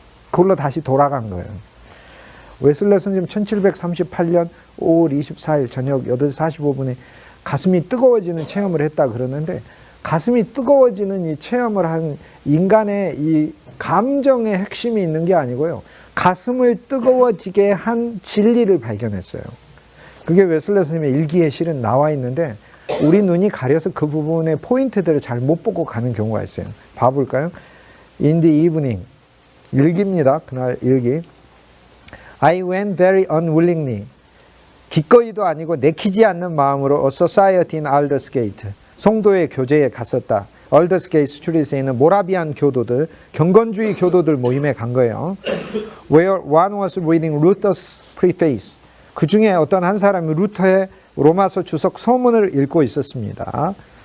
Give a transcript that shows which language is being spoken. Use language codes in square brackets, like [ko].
[ko] 그걸로 다시 돌아간 거예요. 웨슬레 선생님 1738년 5월 24일 저녁 8시 45분에 가슴이 뜨거워지는 체험을 했다 그러는데, 가슴이 뜨거워지는 이 체험을 한 인간의 이 감정의 핵심이 있는 게 아니고요, 가슴을 뜨거워지게 한 진리를 발견했어요. 그게 웨슬레 선생님의 일기에 실은 나와 있는데 우리 눈이 가려서 그 부분의 포인트들을 잘 못 보고 가는 경우가 있어요. 봐볼까요? [en] In the evening, [ko] 일기입니다. 그날 일기. [en] I went very unwillingly, [ko] 기꺼이도 아니고 내키지 않는 마음으로 [en] a society in Aldersgate, [ko] 송도의 교제에 갔었다. Aldersgate 스트리트에 있는 모라비안 교도들, 경건주의 교도들 모임에 간 거예요. [en] Where one was reading Luther's preface, [ko] 그 중에 어떤 한 사람이 루터의 로마서 주석 서문을 읽고 있었습니다.